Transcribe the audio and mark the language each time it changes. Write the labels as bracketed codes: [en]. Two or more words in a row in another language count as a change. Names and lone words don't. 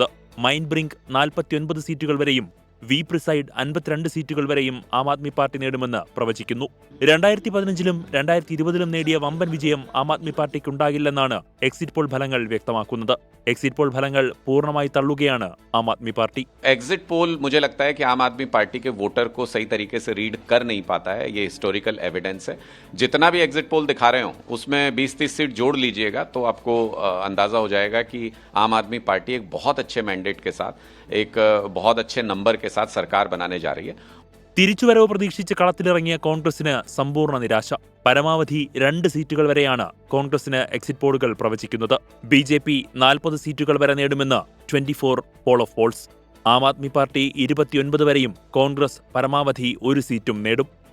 [ml] മൈൻഡ് ബ്രിങ്ക് 49 സീറ്റുകൾ വരെയും വി പ്രിസൈഡ് 52 സീറ്റുകൾ വരെയും ആം ആദ്മി പാർട്ടി നേടുമെന്ന് പ്രവചിക്കുന്നു. 2015-ലും 2020-ലും നേടിയ വമ്പൻ വിജയം ആം ആദ്മി പാർട്ടിക്കുണ്ടാകില്ലെന്നാണ് [en] exit poll [ml] ഫലങ്ങൾ വ്യക്തമാക്കുന്നത്. [en] exit poll [ml] ഫലങ്ങൾ പൂർണ്ണമായി തള്ളുകയാണ് ആം ആദ്മി പാർട്ടി. [en] exit poll [hi] मुझे लगता है कि आम आदमी पार्टी के वोटर को सही तरीके से रीड कर नहीं पाता है. ये [en] historical evidence [hi] है. जितना भी [en] exit poll [hi] दिखा रहे हो उसमें 20-30 सीट जोड़ लीजिएगा तो आपको अंदाजा हो जाएगा कि आम आदमी पार्टी एक बहुत अच्छे मैंडेट के साथ, एक बहुत अच्छे नंबर के साथ सरकार बनाने जा रही है. [ml] തിരിച്ചുവരവ് പ്രതീക്ഷിച്ച് കളത്തിലിറങ്ങിയ കോൺഗ്രസിന് സമ്പൂർണ്ണ നിരാശ. പരമാവധി 2 സീറ്റുകൾ വരെയാണ് കോൺഗ്രസിന് എക്സിറ്റ് പോളുകൾ പ്രവചിക്കുന്നത്. BJP 40 സീറ്റുകൾ വരെ നേടുമെന്ന് 24 [en] poll of polls. [ml] ആം ആദ്മി പാർട്ടി 29 വരെയും, കോൺഗ്രസ് പരമാവധി 1 സീറ്റും നേടും.